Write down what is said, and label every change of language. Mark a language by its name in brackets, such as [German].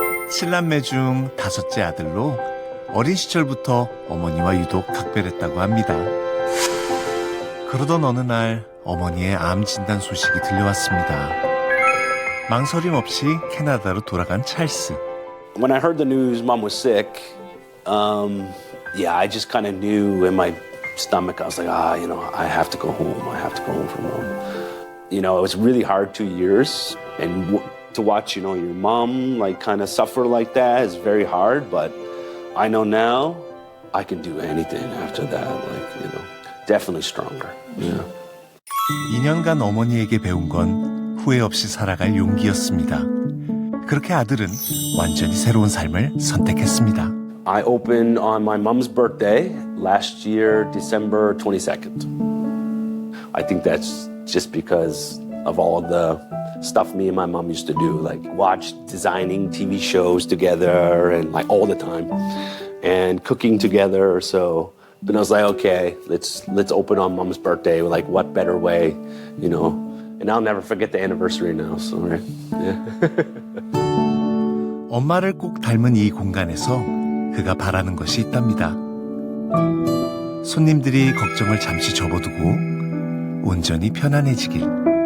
[Korean] 7남매 중 5째 아들로 어린 시절부터 어머니와 유독 각별했다고 합니다. 그러던 어느 날 어머니의 암 진단 소식이 들려왔습니다. 망설임 없이 캐나다로 돌아간 찰스. [English] When I heard the news mom was sick, I just kind of knew in my stomach, I was like, I have to go home. I have to go home from home. It was really hard 2 years. And to watch, your mom kind of suffer like that is very hard. But I know now I can do anything after that. Definitely stronger. Yeah. [Korean] 2년간 어머니에게 배운 건 후회 없이 살아갈 용기였습니다. 그렇게 아들은 완전히 새로운 삶을 선택했습니다. [English] I opened on my mom's birthday last year, December 22nd. I think that's just because of all the stuff me and my mom used to do, like watch designing TV shows together and all the time and cooking together. So then I was like, okay, let's open on mom's birthday. What better way, And I'll never forget the anniversary now. So, right? Yeah. [Korean] 엄마를 꼭 닮은 이 공간에서 그가 바라는 것이 있답니다. 손님들이 걱정을 잠시 접어두고 온전히 편안해지길.